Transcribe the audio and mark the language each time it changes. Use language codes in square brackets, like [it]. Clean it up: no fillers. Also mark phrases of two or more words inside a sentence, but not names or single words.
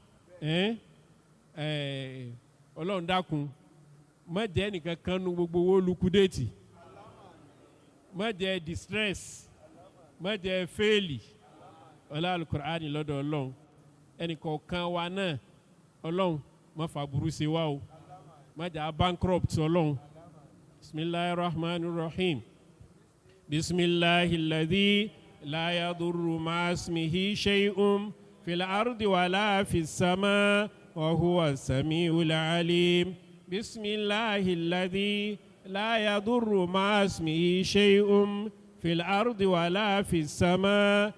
[yo] Ọlọ́run dákun má jẹ́ ẹnìkan kan nu gbogbo owó lukudéètì má jẹ́ distress má jẹ́ fẹ́ẹ̀lì ọlá alukur'ani lọ́dọ̀ Ọlọ́run ẹnìkọ̀ọ̀kan wa náà Ọlọ́run má fa burú sí wa o má jẹ́ bankrupt Ọlọ́run [ar] بسم الله الرحمن الرحيم. بسم الله الذي لا يضر مع اسمه شيء في الأرض ولا في السماء وهو السميع العليم بسم الله الذي لا يضر مع اسمه شيء في الأرض ولا في السماء